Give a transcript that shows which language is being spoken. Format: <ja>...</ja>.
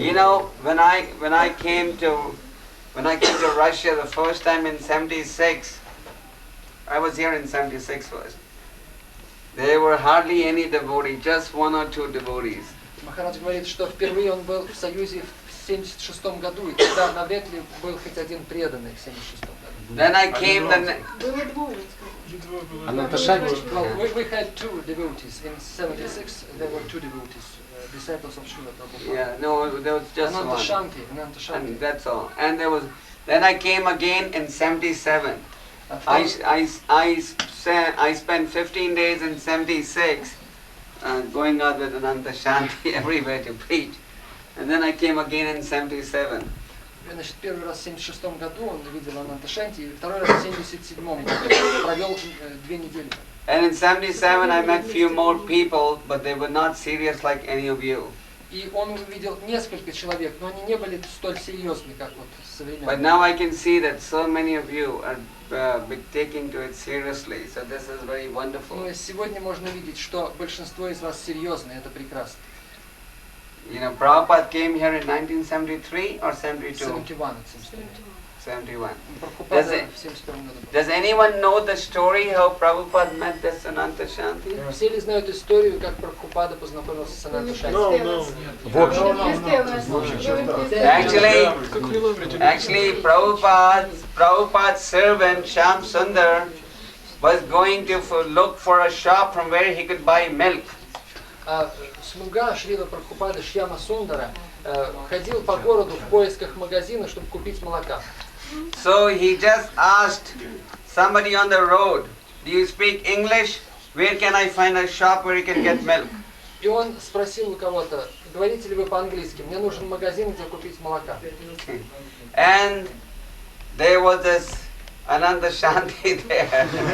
<en>You know, when I came to Russia the first time in '76, I was here in '76 first. There were hardly any devotees, just one or two devotees.</en> <ru>Махарадж говорит, что впервые он был в Союзе в 76 году, и тогда навряд ли был хоть один преданный в 76 году.</ru> <en>Then I came</en> <ru>Было двое.</ru> <en>Well, we had two devotees. In 76, there were two devotees, disciples of Srila Prabhupada. Yeah, no, there was just Ananta one. Shanti, Ananta Shanti. And that's all. And then I came again in '77. I spent 15 days in '76 going out with Ananta Shanti everywhere to preach. And then I came again in '77.</en> <ru>Значит, первый раз в 76 году он видел Ананта Шанти, и второй раз в 77 году провел 2 недели.</ru> <en>And in '77 I met few more people, but they were not serious like any of you.</en> <ru>И он увидел несколько человек, но они не были столь серьезны, как вот современные.</ru> <en>But now I can see that so many of you are taking to it seriously. So this is very wonderful.</en> <ru>Но сегодня можно видеть, что большинство из вас серьезны, это прекрасно.</ru> <en>You know, Prabhupada came here in 1973 or 72? 71. 71.</en> <ru>Прабхупада в 71 году.</ru> <en>Does anyone know the story how Prabhupada met this Ananta Shanti?</en> <ru>Все ли знают историю, как Прабхупада познакомился с Ананта Шанти? В общем.</ru> <en>Actually, Prabhupada's servant Shyam Sundar was going to look for a shop from where he could buy milk.</en> <ru>Слуга Шрила Прабхупады Шьяма Сундара ходил по городу в поисках магазина, чтобы купить молока.</ru> <en>So he just asked somebody on the road, "Do you speak English? Where can I find a shop where you can get milk?"</en> <ru>И он спросил у кого-то, говорите ли вы по-английски, мне нужен магазин, где купить молока.</ru> <en>And there was this Ananta Shanti there.</en>